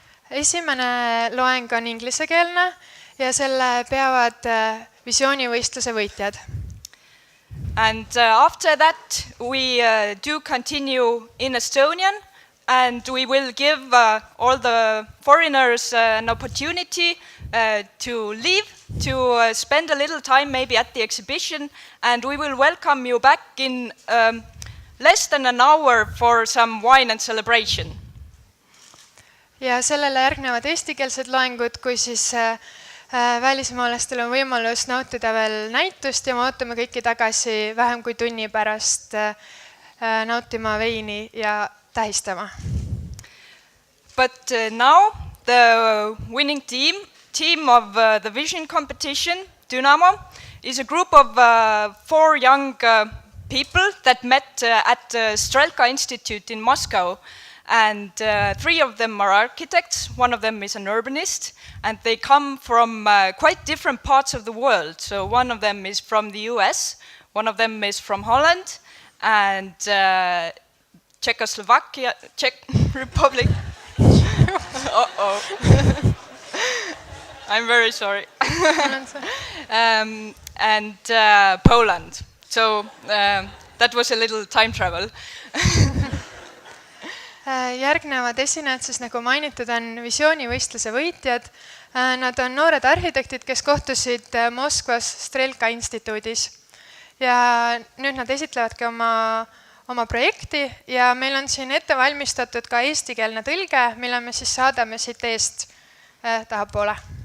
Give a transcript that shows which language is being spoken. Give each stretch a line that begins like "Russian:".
Estonian: Esimene loeng on inglisekeelne ja selle peavad visioonivõistluse võitjad.
English: And after that we do continue in Estonian, and we will give all the foreigners an opportunity to leave, to spend a little time maybe at the exhibition, and we will welcome you back in less than an hour for some wine and celebration.
Estonian: Ja sellele järgnevad eestikeelsed loengud, kui siis välismaalastel on võimalus nautida veel näitust ja me ootame kõiki tagasi vähem kui tunni pärast nautima veini ja tähistama.
English: But now the winning team of the vision competition, Dynamo, is a group of 4 young people that met at the Strelka Institute in Moscow. And 3 of them are architects, 1 of them is an urbanist, and they come from quite different parts of the world. So 1 of them is from the US, 1 of them is from Holland, and Czechoslovakia, Czech Republic. Uh-oh. I'm very sorry. And Poland. So that was a little time travel.
Estonian: Järgnevad esinejad, siis nagu mainitud, on visioonivõistluse võitjad. Nad on noored arhitektid, kes kohtusid Moskvas Strelka instituudis. Ja nüüd nad esitlevadki oma projekti ja meil on siin ette valmistatud ka eestikeelne tõlge, mille me siis saadame siit eest tahapoole.